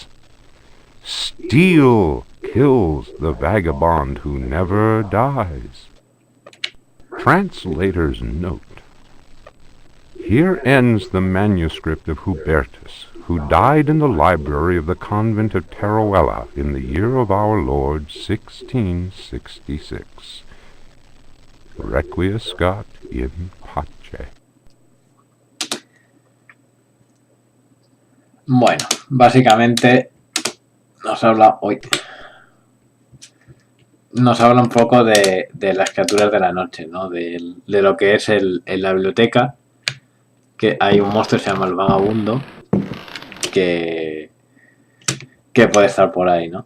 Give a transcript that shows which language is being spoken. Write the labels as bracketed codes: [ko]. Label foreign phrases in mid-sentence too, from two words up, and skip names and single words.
[en] Steel kills the vagabond who never dies. Translator's note. Here ends the manuscript of Hubertus, who died in the library of the convent of Teruella in the year of our Lord 1666. [la] Requiescat in pace. [es] Bueno, básicamente nos habla hoy. Nos habla un poco de las criaturas de la noche, ¿no? De lo que es en la biblioteca, que hay un monstruo que se llama el vagabundo, que puede estar por ahí, ¿no?